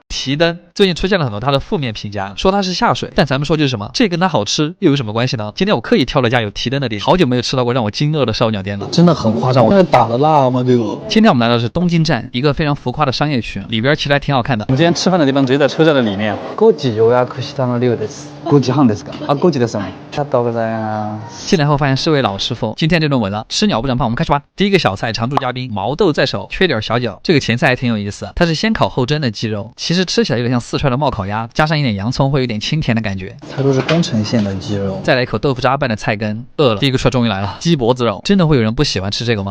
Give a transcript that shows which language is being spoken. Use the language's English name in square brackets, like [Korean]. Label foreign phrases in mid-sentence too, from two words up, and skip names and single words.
[Chinese] 提灯最近出现了很多它的负面评价，说它是下水，但咱们说就是什么，这跟它好吃又有什么关系呢？今天我刻意挑了家有提灯的店，好久没有吃到过让我惊愕的烧鸟店了，真的很夸张。我这打的辣吗？这个。今天我们来到的是东京站，一个非常浮夸的商业区，里边其实还挺好看的。我们今天吃饭的地方直接在车站的里面。 [Japanese] 5 時予約したの量です。5時半ですか？あ、5時ですよね。ありがとうございます。 [Chinese] 进来后发现是位老师傅，今天这顿稳了，吃鸟不长胖，我们开始吧。第一个小菜，常驻嘉宾毛豆在手，缺点小脚。这个前菜还挺有意思，它是先烤后蒸的鸡肉，其实吃起来有点像四川的冒烤鸭，加上一点洋葱，会有点清甜的感觉。它都是宫城县的鸡肉。再来一口豆腐渣拌的菜根，饿了。第一个出来终于来了，鸡脖子肉，真的会有人不喜欢吃这个吗？